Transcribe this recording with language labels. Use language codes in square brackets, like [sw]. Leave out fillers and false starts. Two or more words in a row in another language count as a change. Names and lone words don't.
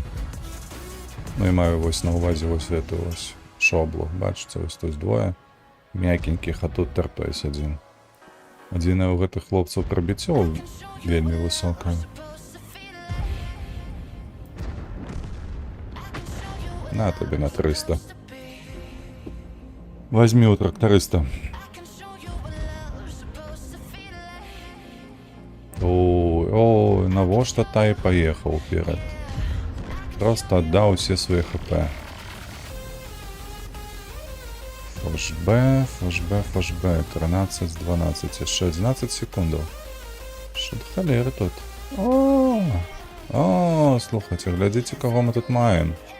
[be] Ну і маю вось на ўвазе вось эту вось шоблу. Бачыце, вось тут двое мякенькіх, а тут Тартойс адзін. Адзінае ў гэтых хлопцаў прабіццё вельмі высокае. [ru] На тебе на 300. Возьми у тракториста. О, О, [be] навошта Тай паехаў перад. Просто аддаў усе свае хп. Флэшбэ, 13 з 12, яшчэ 11 секундаў. Што да халеры тут? О, слухайце, глядзіце, каго мы тут маем.